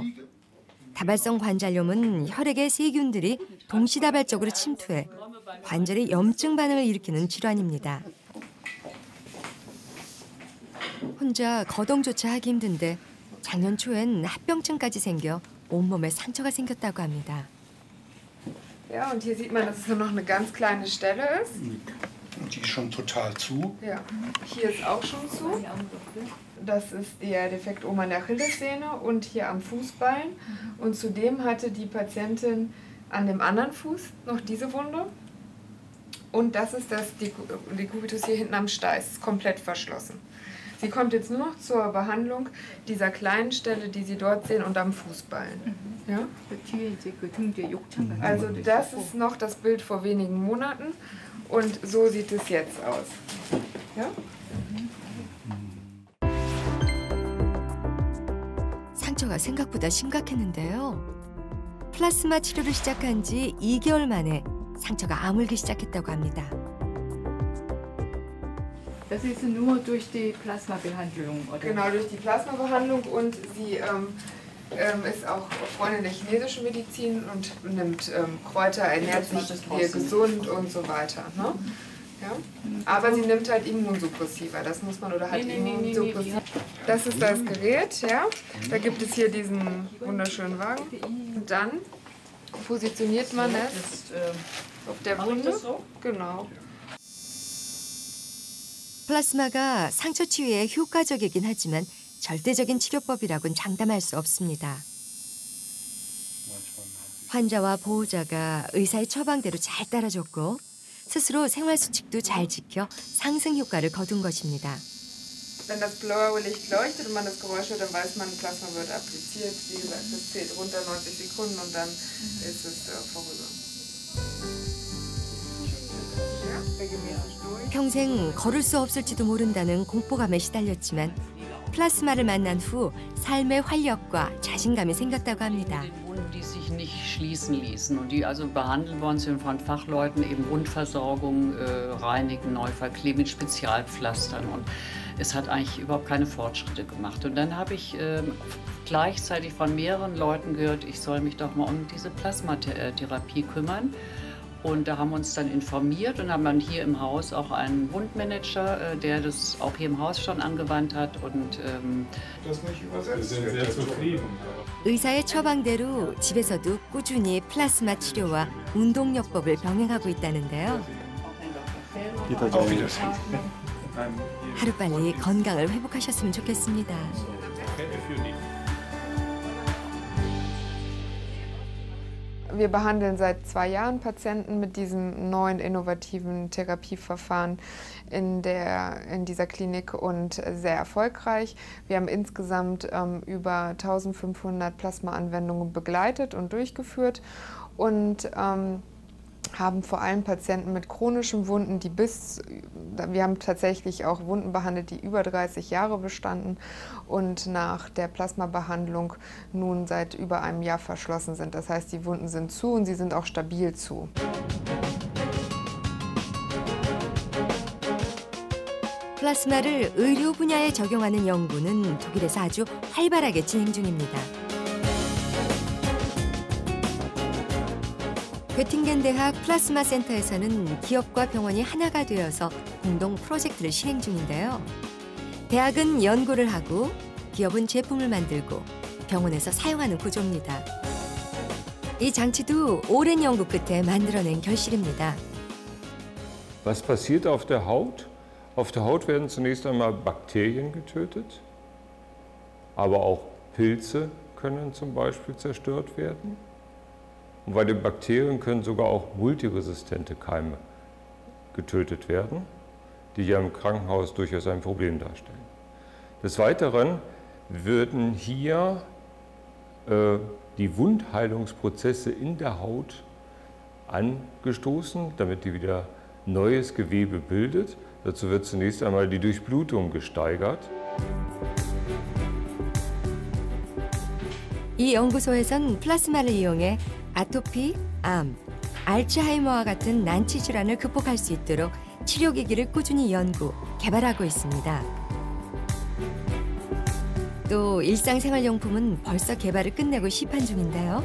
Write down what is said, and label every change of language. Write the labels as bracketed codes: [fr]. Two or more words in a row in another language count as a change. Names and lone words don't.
[ko] 다발성 관절염은 혈액의 세균들이 동시다발적으로 침투해 관절에 염증 반응을 일으키는 질환입니다. 혼자 거동조차 하기 힘든데 작년 초엔 합병증까지 생겨 온몸에 상처가 생겼다고 합니다. [de] Ja, und hier sieht man, dass es nur noch eine ganz kleine Stelle ist. Und die ist schon total zu. Ja, hier ist auch schon zu. Das ist der Defekt oben an der Achillessehne und hier am Fußballen. Und zudem hatte die Patientin an dem anderen Fuß noch diese Wunde. Und das ist das Decubitus hier hinten am Steiß, ist komplett verschlossen. Sie kommt jetzt nur noch zur Behandlung dieser kleinen Stelle, die Sie dort sehen, und am Fußballen. Ja? Also das ist noch das Bild vor wenigen Monaten und so sieht es jetzt aus. Ja? [ko] 상처가 생각보다 심각했는데요. 플라스마 치료를 시작한 지 2개월 만에 상처가 아물기 시작했다고 합니다. [de] Das ist nur durch die Plasmabehandlung, oder? Genau, durch die Plasmabehandlung und sie ist auch Freundin der chinesischen Medizin und nimmt Kräuter, ernährt sich gesund und so weiter. Ne? Ja? Aber sie nimmt halt Immunsuppressiva, das muss man, oder hat Immunsuppressiva. Das ist das Gerät, ja. Da gibt es hier diesen wunderschönen Wagen. Und dann positioniert man es auf der Wunde. Genau. [ko] 플라스마가 상처 치유에 효과적이긴 하지만 절대적인 치료법이라고는 장담할 수 없습니다. 환자와 보호자가 의사의 처방대로 잘 따라줬고 스스로 생활수칙도 잘 지켜 상승 효과를 거둔 것입니다. [de] Wenn das blaue Licht leuchtet und man das Geräusch hört, dann weiß man, Plasma wird appliziert. Wie gesagt, das zählt runter 90 Sekunden und dann ist es vorüber. [ko] 평생 걸을 수 없을지도 모른다는 공포감에 시달렸지만 플라스마를 만난 후 삶의 활력과 자신감이 생겼다고 합니다. [de] Die sich nicht schließen ließen und die also behandelt worden sind von Fachleuten, eben Wundversorgung, Reinigen, neu verkleben mit Spezialpflastern und es hat eigentlich überhaupt keine Fortschritte gemacht. Und dann habe ich gleichzeitig von mehreren Leuten gehört, ich soll mich doch mal um diese Plasmatherapie kümmern. Und da haben wir uns dann informiert und haben dann hier im Haus auch einen Wundmanager, der das auch hier im Haus schon angewandt hat. Und das nicht übersetzt. Wir sind sehr zufrieden. [ko] 의사의 처방대로 집에서도 꾸준히 플라스마 치료와 운동요법을 병행하고 있다는데요. [de] Auf Wiedersehen. [ko] 하루빨리 건강을 회복하셨으면 좋겠습니다. [de] Wir behandeln seit 2 Jahren Patienten mit diesem neuen innovativen Therapieverfahren in dieser Klinik und sehr erfolgreich. Wir haben insgesamt über 1500 Plasmaanwendungen begleitet und durchgeführt und haben vor allem Patienten mit chronischen Wunden, wir haben tatsächlich auch Wunden behandelt, die über 30 Jahre bestanden und nach der Plasmabehandlung nun seit über einem Jahr verschlossen sind. Das heißt, die Wunden sind zu und sie sind auch stabil zu. [ko] 플라스마를 의료 분야에 적용하는 연구는 독일에서 아주 활발하게 진행 중입니다. 괴팅겐 대학 플라스마 센터에서는 기업과 병원이 하나가 되어서 공동 프로젝트를 실행 중인데요. 대학은 연구를 하고 기업은 제품을 만들고 병원에서 사용하는 구조입니다. 이 장치도 오랜 연구 끝에 만들어낸 결실입니다. [de] Was passiert auf der Haut? Auf der Haut werden zunächst einmal Bakterien getötet, aber auch Pilze können zum Beispiel zerstört werden. Und bei den Bakterien können sogar auch multiresistente Keime getötet werden, die ja im Krankenhaus durchaus ein Problem darstellen. Des Weiteren würden hier die Wundheilungsprozesse in der Haut angestoßen, damit die wieder neues Gewebe bildet. Dazu wird zunächst einmal die Durchblutung gesteigert. [ko] 이 연구소에선 플라스마를 이용해 아토피, 암, 알츠하이머와 같은 난치 질환을 극복할 수 있도록 치료기기를 꾸준히 연구, 개발하고 있습니다. 또 일상생활용품은 벌써 개발을 끝내고 시판 중인데요.